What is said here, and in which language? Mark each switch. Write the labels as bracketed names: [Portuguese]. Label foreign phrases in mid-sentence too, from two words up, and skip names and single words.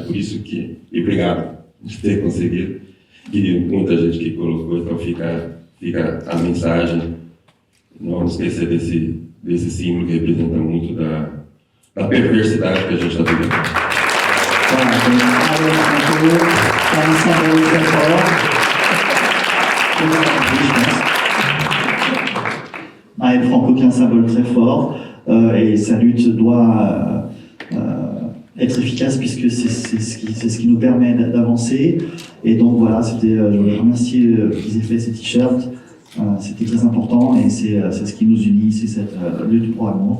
[Portuguese] Por isso que, e obrigado de ter conseguido, que muita gente que colocou, então fica a mensagem, não vamos esquecer desse símbolo que representa muito da perversidade que a gente está vivendo. [French] Marielle Franco qui est un symbole très fort et sa lutte doit être efficace puisque c'est ce qui nous permet d'avancer. Et donc voilà, je voulais remercier qu'ils aient fait ces t-shirts. C'était très important et c'est ce qui nous unit, c'est cette lutte pour l'amour.